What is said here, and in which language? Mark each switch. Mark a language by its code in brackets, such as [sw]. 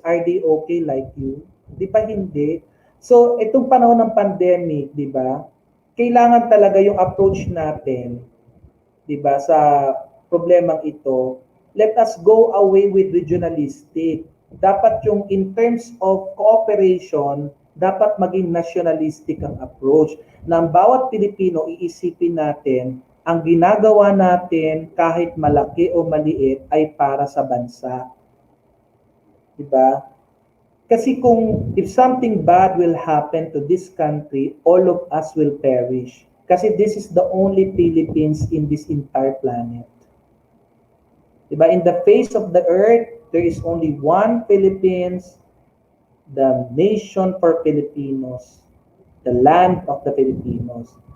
[en] Are they okay like you? [tl] Di ba hindi? So, itong panahon ng pandemic, di ba? Kailangan talaga yung approach natin, di ba, sa problemang ito, [en] let us go away with regionalistic. [tl] Dapat yung in terms of cooperation, dapat maging nationalistic ang approach. Na ang bawat Pilipino, iisipin natin, ang ginagawa natin kahit malaki o maliit ay para sa bansa. Diba? Kasi kung [en] if something bad will happen to this country, all of us will perish. Kasi this is the only Philippines in this entire planet. Diba? In the face of the earth, there is only one Philippines, the nation for Filipinos, the land of the Filipinos.